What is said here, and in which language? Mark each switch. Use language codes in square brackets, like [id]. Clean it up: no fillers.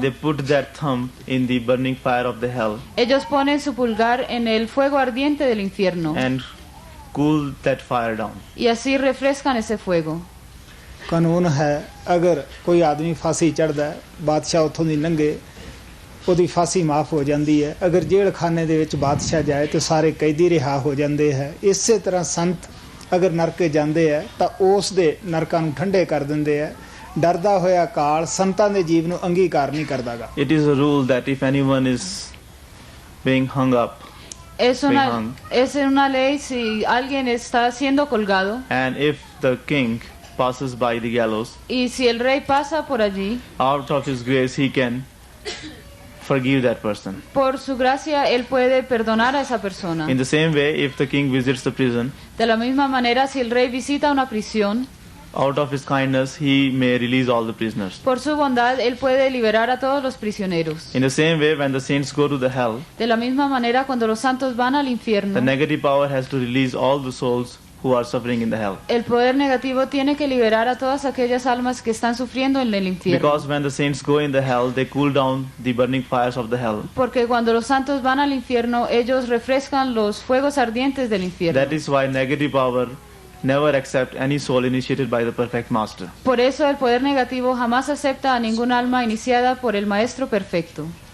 [en] they put their thumb in the burning fire of the hell [es] ellos ponen su pulgar en el fuego ardiente del infierno [en] and cool that fire down. [es] y así refrescan ese fuego. [pa] ਕਾਨੂੰਨ ਹੈ ਅਗਰ ਕੋਈ ਆਦਮੀ ਫਾਂਸੀ ਚੜ੍ਹਦਾ ਬਾਦਸ਼ਾਹ ਉੱਥੋਂ ਦੀ ਲੰਘੇ ਉਹਦੀ ਫਾਂਸੀ ਮਾਫ ਹੋ ਜਾਂਦੀ ਹੈ ਅਗਰ ਜੇਲ੍ਹ ਖਾਨੇ ਦੇ ਵਿੱਚ ਬਾਦਸ਼ਾਹ ਜਾਏ ਤਾਂ ਸਾਰੇ ਕੈਦੀ ਰਿਹਾ ਹੋ ਜਾਂਦੇ ਹੈ ਇਸੇ ਤਰ੍ਹਾਂ ਸੰਤ ਅਗਰ ਨਰਕੇ ਜਾਂਦੇ ਹੈ ਤਾਂ ਉਸ ਦੇ ਨਰਕਾਂ ਨੂੰ ਠੰਡੇ ਕਰ ਦਿੰਦੇ ਹੈ ਡਰਦਾ ਹੋਇਆ ਕਾਲ ਸੰਤਾਂ ਦੇ ਜੀਵ ਨੂੰ ਅੰਗੀਕਾਰ ਨਹੀਂ ਕਰਦਾਗਾ [en] It is a rule that if anyone is being hung up [es] Es una ley si alguien está siendo colgado [en] and if the king passes by the gallows, [es] y si el rey pasa por allí, [en] out of his grace he can forgive that person. [es] por su gracia él puede perdonar a esa persona. [en] In the same way, if the king visits the prison, [es] De la misma manera, si el rey visita una prisión, [en] out of his kindness he may release all the prisoners. [es] por su bondad él puede liberar a todos los prisioneros. [en] In the same way, when the saints go to the hell, [es] De la misma manera, cuando los santos van al [en] the [es] infierno, [en] negative power has to release all the souls who are suffering in the hell. [es] el poder negativo tiene que liberar a todas aquellas almas que están sufriendo en el infierno. [en] Because when the saints go in the hell, they cool down the burning fires of the hell. [es] Porque cuando los santos van al infierno, ellos refrescan los fuegos ardientes del infierno. [en] That is why negative power never accept any soul initiated by the perfect master. [es] Por eso el poder negativo jamás acepta a ningún alma iniciada por el maestro perfecto.